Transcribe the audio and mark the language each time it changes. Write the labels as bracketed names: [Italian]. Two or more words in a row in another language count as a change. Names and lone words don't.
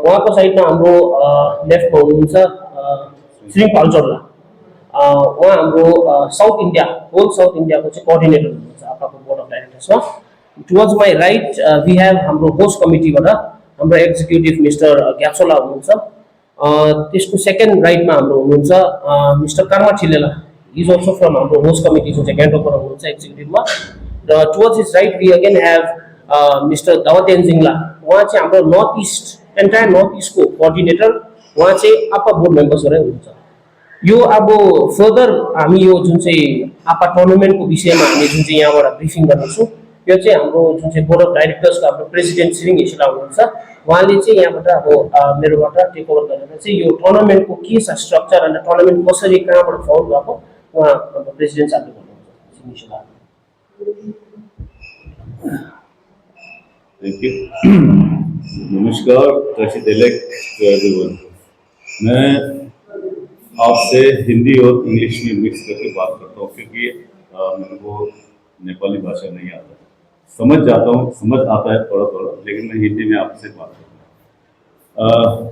[Nepali] उहाँको साइडमा हाम्रो लेफ्टमा हुनुहुन्छ श्री पाल्चोरला, उहाँ हाम्रो साउथ इन्डिया होल साउथ इन्डियाको चाहिँ कोअर्डिनेटर हुनुहुन्छ APAको [English] board of directors. towards my right we have [Nepali] हाम्रो होस्ट कमिटीबाट हाम्रो एक्जिक्युटिभ मिस्टर ग्याप्सोला हुनुहुन्छ। त्यसको [English] second right [Nepali] हाम्रो हुनुहुन्छ मिस्टर कर्मा छिलेला, [English] is also from [Nepali] हाम्रो होस्ट कमिटी जुन चाहिँ गान्तोकबाट हुनुहुन्छ एक्जिक्युटिभमा। र [English] towards his right we again have [Nepali] मिस्टर दावतेन जिङला, उहाँ चाहिँ हाम्रो नर्थ इस्ट एन्टायर नर्थ इस्टको कोअर्डिनेटर, उहाँ चाहिँ APA [English] board members [Nepali] हुनुहुन्छ। यो अब फर्दर हामी यो जुन चाहिँ APA टुर्नामेन्टको विषयमा हामी जुन चाहिँ यहाँबाट ब्रिफिङ गर्नेछौँ, यो चाहिँ हाम्रो जुन चाहिँ [English] board of directors [Nepali] हाम्रो प्रेसिडेन्ट छिरिङ इसेला हुनुहुन्छ, उहाँले चाहिँ यहाँबाट अब मेरोबाट [English] take over [Nepali] गरेर चाहिँ यो टुर्नामेन्टको के छ स्ट्रक्चर अनि टुर्नामेन्ट कसरी कहाँबाट फाउन्ड भएको उहाँ हाम्रो प्रेसिडेन्ट साहबले भन्नुहुन्छ। छिरिङ इसेला। [English] thank you. नमस्कार, to everyone. [Hindi] मैं आपसे हिंदी और इंग्लिश में मिक्स करके बात करता हूँ क्योंकि मेरे को नेपाली भाषा नहीं आता, समझ आता है थोड़ा थोड़ा, लेकिन मैं हिंदी में आपसे बात करता हूँ।